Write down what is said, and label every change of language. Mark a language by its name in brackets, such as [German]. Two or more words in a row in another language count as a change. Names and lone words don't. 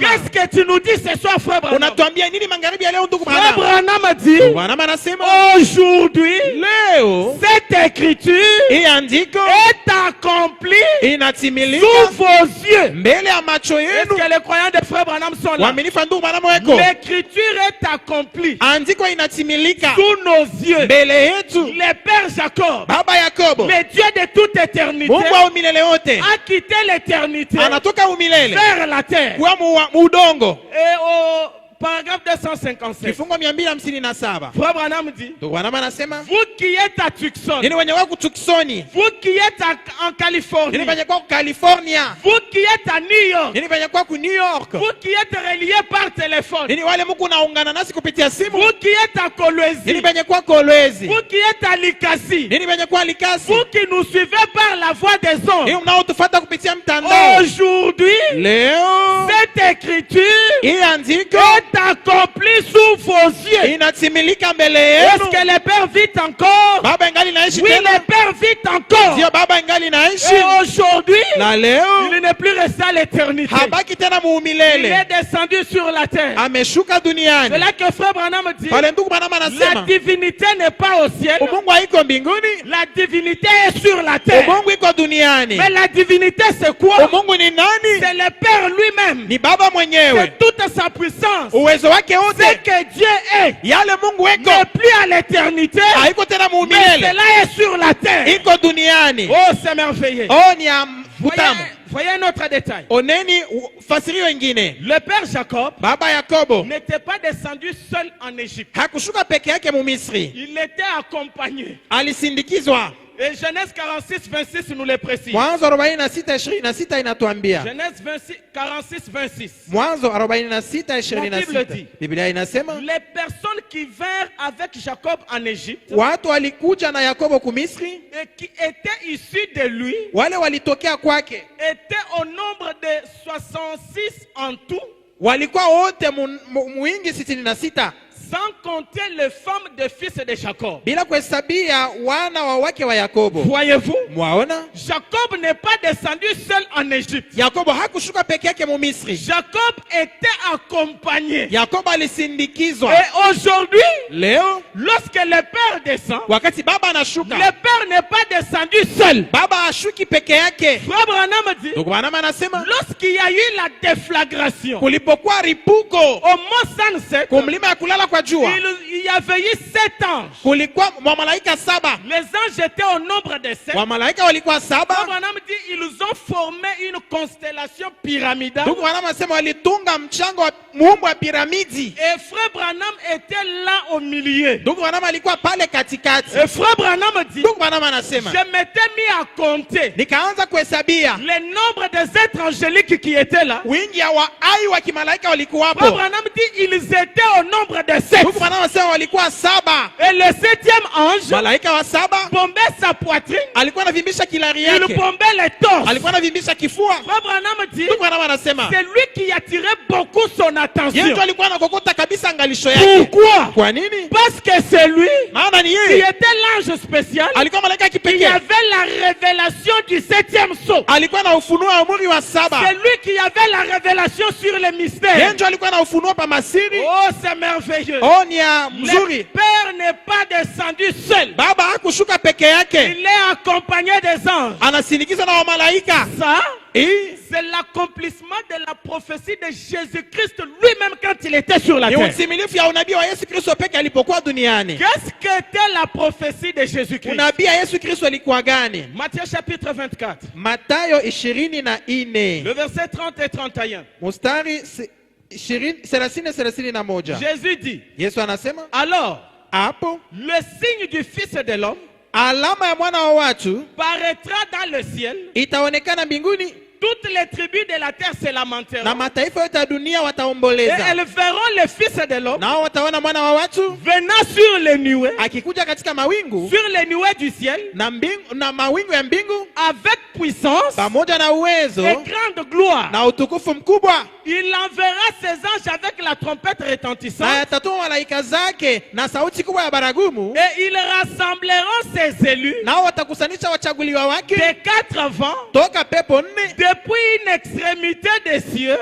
[French] Qu'est-ce que tu nous dis ce soir, frère Branham? [Swahili] Unatuambia nini magharibi ya leo ndugu [French] Frère Branham? Branham dit, [Swahili] Ndugu Branham anasema, [French] aujourd'hui, [Swahili] leo [French] cette écriture [Swahili] hii andiko [French] est accomplie [Swahili] inatimilika [French] sous vos yeux. [Swahili] mbele ya macho [French] Est-ce [Swahili] yenu. [French] que les croyants de frère Branham sont là? [Swahili] Waaminifu wa ndugu Branham weko, [French] L'écriture est accomplie [Swahili] andiko inatimilika [French] sous nos yeux. [Swahili] mbele yetu. [French] Le Père Jacob, [Swahili] Baba Yakobo, [French] le Dieu de toute éternité, [Swahili] Mungu wa umilele wote, [French] a quitté l'éternité [Swahili] anatoka umilele [French] vers la terre. [Swahili] kuwa udongo. [French] Et au paragraphe 257, [Swahili] Kifungo 257 [French] frère Branham dit, [Swahili] ndugu Branham anasema, [French] vous qui êtes à Tucson, [Swahili] nini wenye wako Tucsoni, [French] vous qui êtes en Californie, [Swahili] nini wenye kwa California, [French] vous qui êtes à New York, [Swahili] nini wenye kwa ku New York, [French] vous qui êtes reliés par téléphone, [Swahili] nini wale mko naungana nasi kupitia simu, [French] vous qui êtes à [Swahili] nini Kolwezi, wenye kwa Kolwezi, [French] vous qui êtes à Likasi, [Swahili] nini wenye kwa Likasi, [French] vous qui nous suivez par la voix des [Swahili] nini [French] ondes, [Swahili] mnaotufuata kupitia mtandao, [French] aujourd'hui, [Swahili] leo [French] cette écriture [Swahili] hii andiko [French] est accomplie sous vos yeux. [Swahili] inatimilika mbele [French] Est-ce [Swahili] yenu. [French] que le Père vit encore? [Swahili] Baba ingali naishi [French] Oui, [Swahili] tena, [French] le Père vit encore. [Swahili] ndio Baba ingali naishi, [French] Et aujourd'hui, [Swahili] na leo [French] il n'est plus resté à l'éternité. [Swahili] habaki tena [French] Il [Swahili] muumilele, [French] est descendu sur la terre. [Swahili] ameshuka [French] C'est [Swahili] duniani. [French] là que frère Branham dit, [Swahili] Pale ndugu Branham [French] la [Swahili] anasema, [French] divinité n'est pas au ciel, [Swahili] umungu haiko mbinguni, [French] la divinité est sur la terre. [Swahili] umungu iko duniani. [French] Mais la divinité c'est quoi? [Swahili] Umungu ni nani? [French] C'est le Père lui-même. [Swahili] Ni Baba mwenyewe, [French] C'est toute sa puissance. [Swahili] uwezo wake [French] Ce [Swahili] wote. [French] que Dieu est [Swahili] Yale Mungu weko [French] n'est plus à l'éternité, [Swahili] haiko tena [French] mais [Swahili] muumilele, [French] cela est sur la terre. [Swahili] iko duniani. [French] Oh, c'est merveilleux. [Swahili] Oh, ni ya [French] Voyez, [Swahili] utamu. [French] voyez un autre détail. [Swahili] Oneni fasirio ingine, [French] Le Père Jacob [Swahili] Baba Yakobo [French] n'était pas descendu seul en Égypte. [Swahili] hakushuka peke yake Mumisri, [French] Il était accompagné. [Swahili] alisindikizwa. [French] Et Genèse 46, 26 nous le précise. [Swahili] Mwanzo 46:26 inatuambia, [French] Genèse 46, 26. [Swahili] Mwanzo [French] La Bible 46:26 dit, [Swahili] Biblia inasema, [French] les personnes qui vinrent avec Jacob en Égypte [Swahili] watu walikuja na Yakobo kumisri, [French] et qui étaient issus de lui [Swahili] wale walitokea kwake [French] étaient au nombre de 66 en tout, [Swahili] walikuwa wote muingi 66, [French] sans compter les femmes des fils de Jacob. [Swahili] bila kuhesabia wana wa wake wa Yakobo. [French] Voyez-vous, [Swahili] Mwaona, [French] Jacob n'est pas descendu seul en Égypte. [Swahili] Yakobo hakushuka peke yake Mumisri, [French] Jacob était accompagné. [Swahili] Yakobo alisindikizwa. [French] Et aujourd'hui, [Swahili] Leo [French] lorsque le Père descend, [Swahili] wakati baba anashuka, [French] le Père n'est pas descendu seul. [Swahili] baba ashuki peke yake. [French] Frère Branham dit, [Swahili] Ndugu Branham anasema, [French] lorsqu'il y a eu la déflagration [Swahili] kulipokuwa ripuko [French] au mont Sunset, [Swahili] kumlima ya kulala kwa jua, [French] il y avait eu 7 anges. [Swahili] kulikuwa wamalaika 7. [French] Les anges étaient au nombre de 7. [Swahili] Wamalaika walikuwa [French] Frère 7. Branham dit, ils ont formé une constellation pyramidale. [Swahili] Ndugu Branham anasema walitunga mchango wa muumbo wa piramidi. [French] Et Frère Branham était là au milieu. [Swahili] Ndugu Branham alikuwa pale katikati. [French] Et Frère Branham dit, [Swahili] Ndugu Branham anasema, [French] je m'étais mis à compter [Swahili] nikaanza kuhesabia [French] le nombre des êtres angéliques qui étaient là. [Swahili] wingi ya waai wa kimalaika [French] Frère [Swahili] walikuwapo. [French] Branham dit, ils étaient au nombre de 7. [Swahili] Ndugu Branham anasema walikuwa 7. [French] Et le 7e ange [Swahili] Malaika wa 7 [French] bombait sa poitrine, [Swahili] alikuwa anavimbisha kilari [French] il [Swahili] yake, [French] bombait les torses. [Swahili] alikuwa anavimbisha kifua. [French] Frère Branham dit, [Swahili] Ndugu Branham anasema [French] c'est lui qui attirait beaucoup son attention. [Swahili] yeye alikuwa anakokota kabisa angalisho yake. [French] Pourquoi? [Swahili] Kwa nini? [French] Parce que c'est lui [Swahili] Maana ni [French] qui [Swahili] yeye [French] était l'ange spécial. [Swahili] alikuwa malaika [French] Il y [Swahili] kipekee, [French] avait la révélation du 7e sceau. [Swahili] alikuwa na ufunuo wa umri wa [French] C'est 7. lui qui avait la révélation sur les [Swahili] Yeye [French] mystères. [Swahili] ndio alikuwa na ufunuo pa masiri. [French] Oh, c'est merveilleux. [Swahili] Oh, ni ya [French] Le [Swahili] mzuri. [French] Père n'est pas descendu seul. [Swahili] Baba hakushuka peke yake, [French] Il est accompagné des anges. [Swahili] anasindikizwa na wamalaika. [French] Ça, [Swahili] Hii [French] c'est l'accomplissement de la prophétie de Jésus-Christ lui-même quand il était sur la [Swahili] ni [French] terre. [Swahili] utimilifu ya unabii wa Yesu Kristo peke alipokuwa duniani. [French] Qu'est-ce qu'était la prophétie de Jésus-Christ? [Swahili] Unabii ya Yesu Kristo ilikuwa gani? [French] Matthieu chapitre 24, [Swahili] Mathayo 24 [French] le verset 30 et 31. [Swahili] mstari 30-31. [French] Jésus dit, [Swahili] Yesu anasema [French] alors, [Swahili] hapo, [French] le signe du Fils de l'homme [Swahili] alama ya mwana wa watu [French] paraîtra dans le ciel, [Swahili] itaonekana mbinguni, [French] toutes les tribus de la terre se [Swahili] na [French] lamenteront. [Swahili] mataifa yote ya dunia [French] Et [Swahili] wataomboleza, [French] elles verront le Fils de l'homme [Swahili] nao wataona mwana wa watu [French] venant sur les nuées, [Swahili] akikuja katika mawingu [French] sur les nuées du ciel, [Swahili] na mawingu ya mbingu [French] avec puissance [Swahili] pamoja na uwezo [French] et grande gloire. [Swahili] na utukufu mkubwa, [French] Il enverra ses anges avec la trompette [Swahili] na [French] retentissante [Swahili] yatatuma malaika zake na sauti kubwa ya baragumu, [French] et ils rassembleront ses élus [Swahili] nao watakusanisha wachaguliwa wake [French] des quatre vents [Swahili] toka pepo nne, [French] depuis une extrémité des cieux